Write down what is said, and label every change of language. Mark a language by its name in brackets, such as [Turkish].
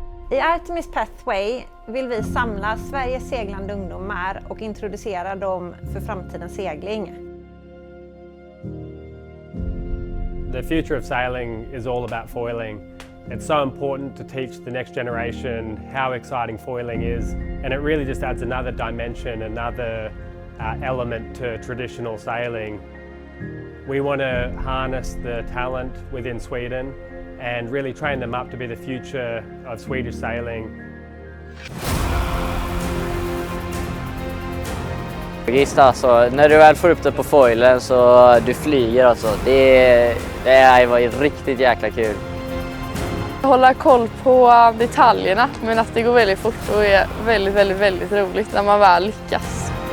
[Swedish] I Artemis Pathway vill vi samla Sveriges seglande ungdomar och introducera dem för framtidens segling. [English] The future of sailing is all about foiling. It's so important to teach the next generation how exciting foiling is, and it really just adds another dimension, another element to traditional sailing. We want to harness the talent within Sweden and really train them up to be the future of Swedish sailing. [Swedish] Visst alltså, när du väl får upp det på foilen så du flyger alltså. Det var riktigt jäkla kul. Hålla koll på detaljerna, men att det går väldigt fort och är väldigt, väldigt, väldigt roligt när man väl lyckas.